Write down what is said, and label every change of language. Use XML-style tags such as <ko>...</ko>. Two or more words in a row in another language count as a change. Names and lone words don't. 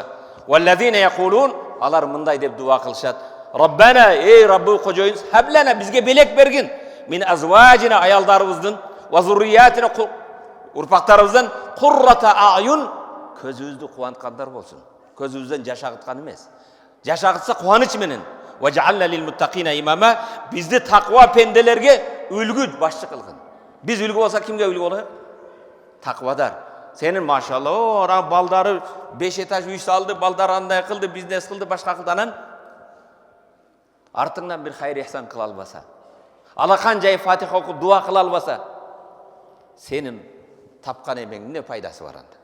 <ar>والذين يقولون,</ar> <ky>алар мындай деп дуа кылышат: Раббана, Раббы кожоюбуз, хаблана, бизге белек бергин,</ky> <ar>من أزواجنا,</ar> <ky>аялдарыбыздын,</ky> <ar>وذرياتنا,</ar> <ky>урпактарыбыздын,</ky> <ar>قرة أعين,</ar> <ky>көзүбүздү кубанткандар болсун. Көзүбүздөн жашагыткан эмес. Жашагытса кубаныч менен.</ky> <ar>واجعلنا للمتقين إماما,</ar> <ky>бизди таква пенделерге үлгү башчы кылгын. Биз үлгү болсак кимге үлгү болот? Таквадар. Сенин машалла, ора балдары 5 этаж үй салды, балдар андай кылды, бизнес кылды, башка кылды, анан артыңдан бир хайыр ихсан кыла албаса, алакан жай фатиха окуп дуа кыла албаса, сенин тапкан эмеңдин не пайдасы бар анда?</ky>